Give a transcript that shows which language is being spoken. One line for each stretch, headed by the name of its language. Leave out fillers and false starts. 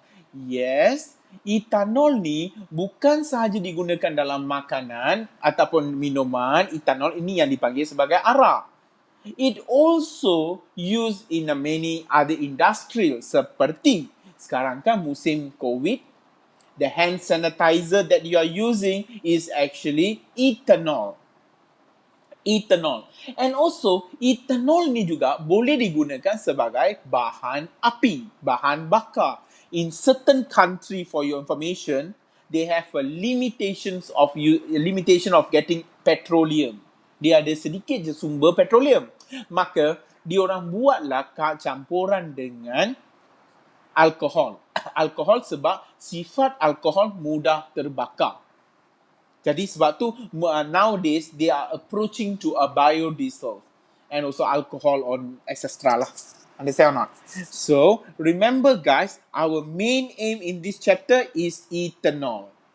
Malay: Yes, ethanol ni bukan sahaja digunakan dalam makanan ataupun minuman. Ethanol ini yang dipanggil sebagai arak.
English: It also used in many other industries
Malay: seperti sekarang kan musim COVID,
English: the hand sanitizer that you are using is actually ethanol.
Malay: And also, ethanol ni juga boleh digunakan sebagai bahan api, bahan bakar.
English: In certain country, for your information, they have a limitation of getting petroleum.
Malay: Dia ada sedikit je sumber petroleum. Maka, diorang buatlah campuran dengan alkohol. Alkohol sebab sifat alkohol mudah terbakar. Jadi sebab tu
English: nowadays they are approaching to a biodiesel and also alcohol on etc. lah. Understand or not? So remember guys, our main aim in this chapter is ethanol.